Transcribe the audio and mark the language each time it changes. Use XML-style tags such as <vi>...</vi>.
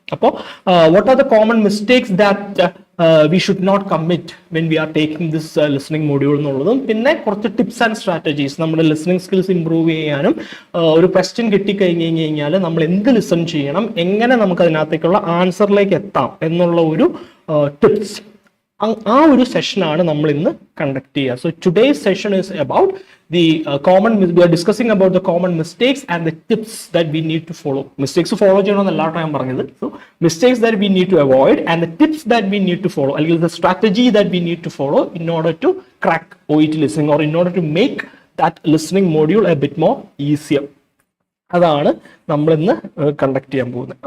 <ml>അപ്പോൾ</ml> <en>what are the common mistakes that we should not commit when we are taking this listening module</en> <ml>എന്നുള്ളതും, പിന്നെ കുറച്ച് tips and strategies, നമ്മുടെ listening skills improve ചെയ്യാനും, ഒരു question കിട്ടിക്കഴിഞ്ഞ് കഴിഞ്ഞാൽ നമ്മൾ എന്ത് ലിസൺ ചെയ്യണം, എങ്ങനെ നമുക്ക് അതിനകത്തേക്കുള്ള ആൻസറിലേക്ക് എത്താം എന്നുള്ള ഒരു ടിപ്സ്, ആ ഒരു സെഷനാണ് നമ്മൾ ഇന്ന് കണ്ടക്ട് ചെയ്യുക.</ml> <en>So today's session is about the we are discussing about the common mistakes and the tips that we need to follow. Mistakes follow</en> <ml>ചെയ്യണമെന്ന് എല്ലാവരും ഞാൻ പറഞ്ഞത്.</ml> <en>So mistakes that we need to avoid and the tips that we need to follow, അല്ലെങ്കിൽ the strategy that we need to follow in order to crack OET listening, or in order to make that listening module a bit more easier.</en> <ml>അതാണ് നമ്മൾ ഇന്ന് conduct ചെയ്യാൻ പോകുന്നത്.</ml>